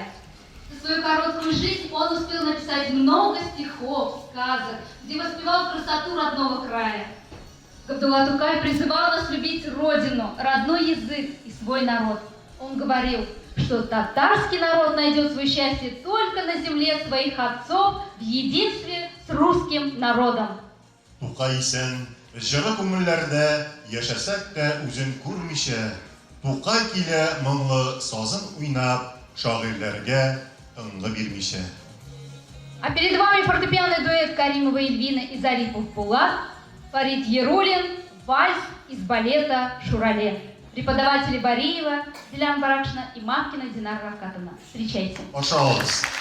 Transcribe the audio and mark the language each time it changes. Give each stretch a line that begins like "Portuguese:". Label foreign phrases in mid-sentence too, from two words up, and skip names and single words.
Russian: За свою короткую жизнь он успел написать много стихов, сказок, где воспевал красоту родного края. Габдулла Тукай призывал нас любить родину, родной язык и свой народ. Он говорил, что татарский народ найдет свое счастье только на земле своих отцов в единстве с русским народом.
Tatar: Тукай исән, җыры күңелләрдә яшәсәк тә үзен күрмичә, Тукай килә моңлы сазын уйнап, шагыйрьләргә тынгы бирмичә.
Russian: А перед вами фортепианный дуэт Каримова Эльвина и Зарипов Булат, Фарид Ярулин, вальс из балета «Шурале». Преподаватели Бариева, Дилян Баракшина и Мамкина Динара Равкатовна. Встречайте.
Tatar: Ашагыз.